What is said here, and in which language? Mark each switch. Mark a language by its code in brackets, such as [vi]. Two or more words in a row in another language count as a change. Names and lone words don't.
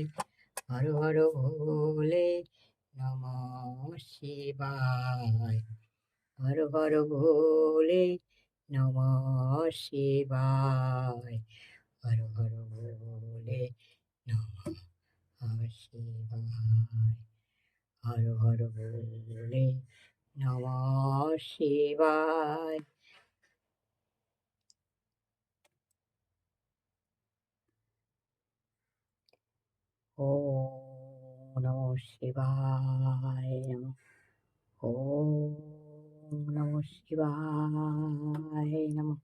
[sa] হর হর ভোলে নমঃ শিবায়। হর হর ভোলে নমঃ শিবায়। হর হর ভোলে নমঃ শিবায়। হর হর ভোলে নমঃ শিবায়। ওম নমঃ শিবায় নমঃ। ওম নমঃ শিবায় নমঃ।